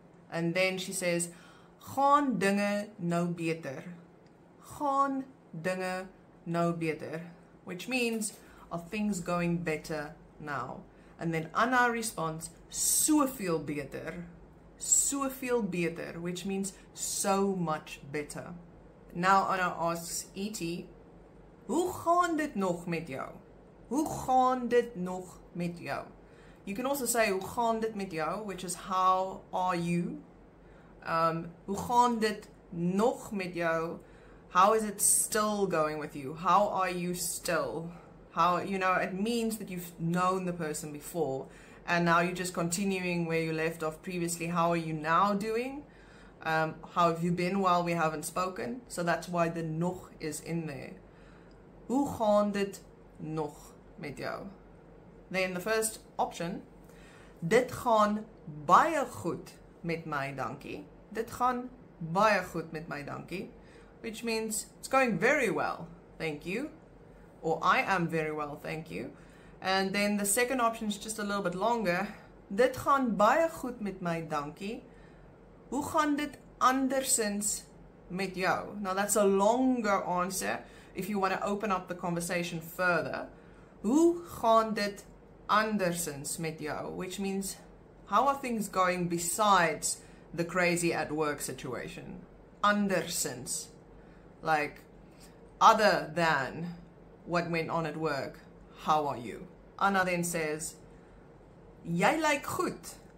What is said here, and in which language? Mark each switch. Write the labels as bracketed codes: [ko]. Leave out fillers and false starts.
[en] And then she says, [af] gaan dinge nou beter. Gaan dinge nou beter, [en] which means, are things going better now? And then Anna responds, [af] soveel beter. Soveel beter, [en] which means so much better. Now Anna asks E.T., [af] hoe gaan dit nog met jou? [en] Hoe gaan dit nog met jou? You can also say, [af] hoe gaan dit met jou, [en] which is how are you? [af] Hoe gaan dit nog met jou? [en] How is it still going with you? How are you still? How, you know, it means that you've known the person before and now you're just continuing where you left off previously. How are you now doing? How have you been while we haven't spoken? So that's why the nog is in there. [af] Hoe gaan dit nog met jou? [en] Then the first option, [af] dit gaan baie goed met my, dankie. Dit gaan baie goed met my, dankie. [en] Which means it's going very well, thank you. Or I am very well, thank you. And then the second option is just a little bit longer. [af] Dit gaan baie goed met my, dankie. Hoe gaan dit andersins met jou? [en] Now that's a longer answer if you want to open up the conversation further. [af] Hoe gaan dit andersins met jou? [en] Which means, how are things going besides the crazy at work situation? Andersins. Like, other than what went on at work, how are you? Anna then says, [af] jy lyk goed.